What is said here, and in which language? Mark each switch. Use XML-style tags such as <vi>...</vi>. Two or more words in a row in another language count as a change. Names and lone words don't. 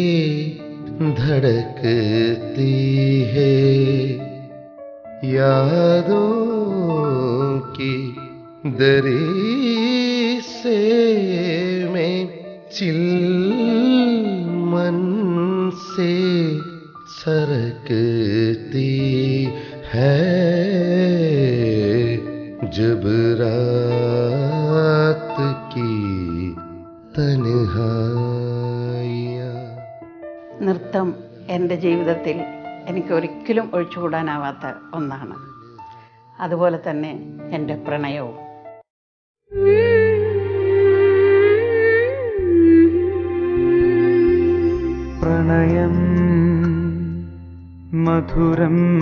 <hi>धड़कती है, यादों की दरी से में चिलमन से सरकती है, जब रात की तन्हाइया.</hi> <ml>നൃത്തം എൻ്റെ ജീവിതത്തിൽ എനിക്ക് ഒരിക്കലും ഒഴിച്ചുകൂടാനാവാത്ത ഒന്നാണ്. അതുപോലെ തന്നെ എൻ്റെ പ്രണയവും. പ്രണയം മധുരം</ml>